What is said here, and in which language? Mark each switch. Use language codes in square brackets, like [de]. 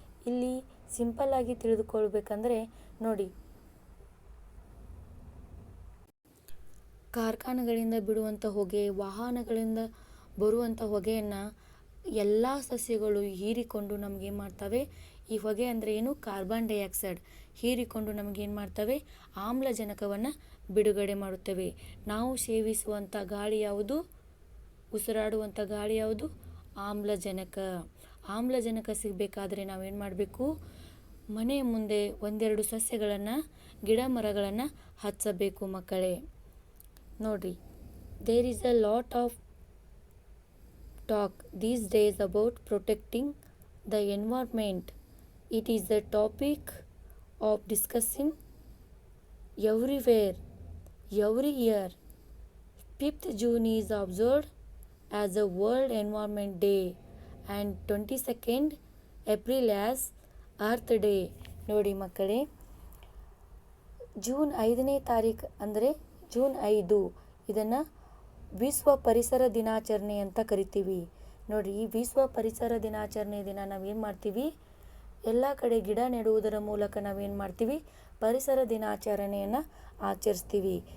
[kn] ಇಲ್ಲಿ ಸಿಂಪಲ್ ಆಗಿ ತಿಳಿದುಕೊಳ್ಬೇಕಂದ್ರೆ ನೋಡಿ, ಕಾರ್ಖಾನೆಗಳಿಂದ ಬಿಡುವಂಥ ಹೊಗೆ, ವಾಹನಗಳಿಂದ ಬರುವಂಥ ಹೊಗೆಯನ್ನು ಎಲ್ಲ ಸಸ್ಯಗಳು ಹೀರಿಕೊಂಡು ನಮಗೇನು ಮಾಡ್ತವೆ, ಈ ಹೊಗೆ ಅಂದರೆ ಏನು, ಕಾರ್ಬನ್ ಡೈಆಕ್ಸೈಡ್ ಹೀರಿಕೊಂಡು ನಮಗೇನು ಮಾಡ್ತವೆ, ಆಮ್ಲಜನಕವನ್ನು ಬಿಡುಗಡೆ ಮಾಡುತ್ತವೆ. ನಾವು ಸೇವಿಸುವಂಥ ಗಾಳಿ ಯಾವುದು, ಉಸಿರಾಡುವಂಥ ಗಾಳಿ ಯಾವುದು, ಆಮ್ಲಜನಕ. ಆಮ್ಲಜನಕ ಸಿಗಬೇಕಾದ್ರೆ ನಾವೇನು ಮಾಡಬೇಕು, ಮನೆಯ ಮುಂದೆ ಒಂದೆರಡು ಸಸ್ಯಗಳನ್ನು, ಗಿಡ ಮರಗಳನ್ನು ಹಚ್ಚಬೇಕು ಮಕ್ಕಳೇ. [en] ನೋಡ್ರಿ, there is a lot of talk these days about protecting the environment. It is a topic of discussing everywhere, every year. 5th June is observed as a World Environment Day and 22nd April as Earth Day. [kn] ನೋಡಿ ಮಕ್ಕಳೇ, June 5ನೇ ತಾರೀಕು ಅಂದರೆ June 5 ಇದನ್ನು ವಿಶ್ವ ಪರಿಸರ ದಿನಾಚರಣೆ ಅಂತ ಕರಿತೀವಿ. ನೋಡಿ, ಈ ವಿಶ್ವ ಪರಿಸರ ದಿನಾಚರಣೆ ದಿನ ನಾವೇನು ಮಾಡ್ತೀವಿ, ಎಲ್ಲ ಕಡೆ ಗಿಡ ನೆಡುವುದರ ಮೂಲಕ ನಾವೇನು ಮಾಡ್ತೀವಿ, ಪರಿಸರ ದಿನಾಚರಣೆಯನ್ನು ಆಚರಿಸ್ತೀವಿ.